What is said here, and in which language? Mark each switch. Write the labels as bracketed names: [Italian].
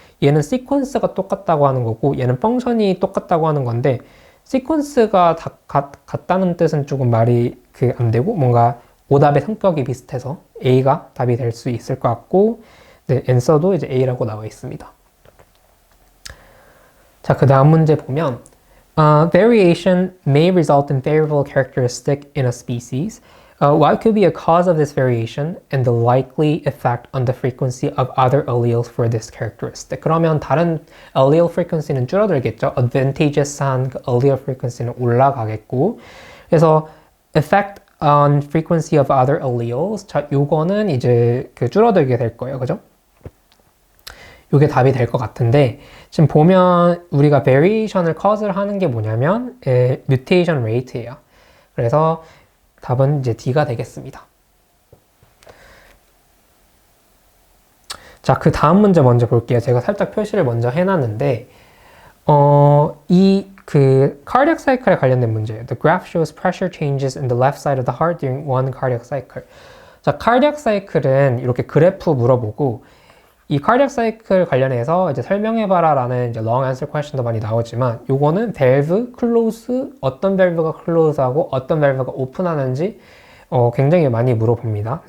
[Korean] 얘는 시퀀스가 똑같다고 하는 거고 얘는 펑션이 똑같다고 하는 건데 시퀀스가 같다는 뜻은 조금 말이 안 되고 뭔가 오답의 성격이 비슷해서 A가 답이 될 수 있을 것 같고, 네, answer도 이제 A라고 나와 있습니다. 자, 그 다음 문제 보면 [English] variation may result in favorable characteristic in a species. What could be a cause of this variation and the likely effect on the frequency of other alleles for this characteristic? [Korean] 그러면 다른 allele frequency는 줄어들겠죠. advantageous한 그 allele frequency는 올라가겠고, 그래서 [English] effect on frequency of other alleles. [Korean] 자, 요거는 이제 그 줄어들게 될 거예요, 그죠? 요게 답이 될 것 같은데, 지금 보면 우리가 variation을 cause를 하는 게 뭐냐면 mutation rate예요. 그래서 답은 이제 D가 되겠습니다. 자, 그 다음 문제 먼저 볼게요. 제가 살짝 표시를 먼저 해놨는데, 이 그 cardiac cycle에 관련된 문제예요. [English] The graph shows pressure changes in the left side of the heart during one cardiac cycle. [Korean] 자, cardiac cycle은 이렇게 그래프 물어보고, 이 cardiac cycle 관련해서 이제 설명해봐라라는 이제 long answer question도 많이 나오지만, 요거는 valve close, 어떤 valve가 close하고 어떤 valve가 open하는지 굉장히 많이 물어봅니다.